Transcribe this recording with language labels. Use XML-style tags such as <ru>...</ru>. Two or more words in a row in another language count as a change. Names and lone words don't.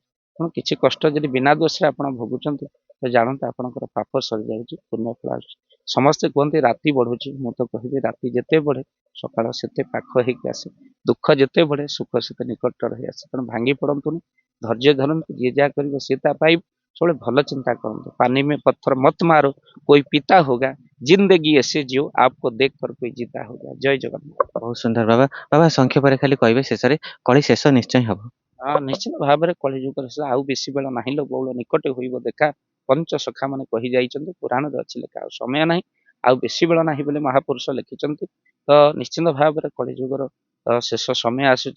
<or>ତେଣୁ କିଛି କଷ୍ଟ ଯଦି ବିନା ଦୋଷରେ ଆପଣ ଭୋଗୁଛନ୍ତି, ତ ଜାଣନ୍ତୁ ଆପଣଙ୍କର ପାପ ସରିଯାଉଛି, ପୁଣ୍ୟ ଫଳ ଆସୁଛି। ସମସ୍ତେ କୁହନ୍ତି ରାତି ବଢୁଛି, ମୁଁ ତ କହିବି ରାତି ଯେତେ ବଢେ ସକାଳ ସେତେ ପାଖ ହେଇକି ଆସେ। ଦୁଃଖ ଯେତେ ବଢେ ସୁଖ ସେତେ ନିକଟ ରହି ଆସେ। ତେଣୁ ଭାଙ୍ଗି ପଡନ୍ତୁନି, ଧୈର୍ଯ୍ୟ ଧରନ୍ତୁ, ଯିଏ ଯାହା କରିବ ସିଏ ତା ପାଇବ। ସବୁବେଳେ ଭଲ ଚିନ୍ତା କରନ୍ତୁ।</or> <hi>ପାनी में पत्थर मत मारो, कोई पिता होगा, जिंदगी ऐसे जियो आपको देख कर कोई जीता होगा।</hi> <or>ଜୟ ଜଗନ୍ନାଥ। ବହୁତ ସୁନ୍ଦର ବାବା। ବାବା ସଂକ୍ଷେପରେ ଖାଲି କହିବେ ଶେଷରେ, କଳି ଶେଷ ନିଶ୍ଚୟ ହବ। ହଁ, ନିଶ୍ଚିତ ଭାବରେ କଳିଯୁଗରେ ସେ ଆଉ ବେଶୀ ବେଳ ନାହିଁ ଲୋ ବଉଳ, ନିକଟେ ହୋଇବ ଦେଖା। ପଞ୍ଚ ସଖା ମାନେ କହି ଯାଇଛନ୍ତି, ପୁରାଣରେ ଅଛି ଲେଖା। ଆଉ ସମୟ ନାହିଁ, ଆଉ ବେଶୀ ବେଳ ନାହିଁ ବୋଲି ମହାପୁରୁଷ ଲେଖିଛନ୍ତି। ତ ନିଶ୍ଚିନ୍ତ ଭାବରେ କଳିଯୁଗର ଶେଷ ସମୟ ଆସୁଛି।</or>